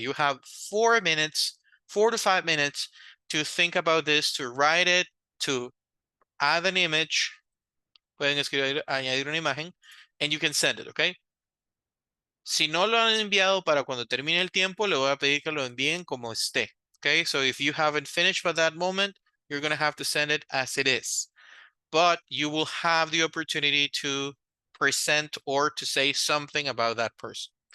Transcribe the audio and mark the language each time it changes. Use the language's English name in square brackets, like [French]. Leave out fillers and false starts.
[English] You have 4 minutes, 4 to 5 minutes to think about this, to write it, to add an image. [Spanish] Pueden escribir, añadir una imagen, [English] and you can send it, okay? [Spanish] Si no lo han enviado para cuando termine el tiempo, le voy a pedir que lo envíen como esté. [English] Okay, so if you haven't finished by that moment, you're going to have to send it as it is. But you will have the opportunity to present or to say something about that person.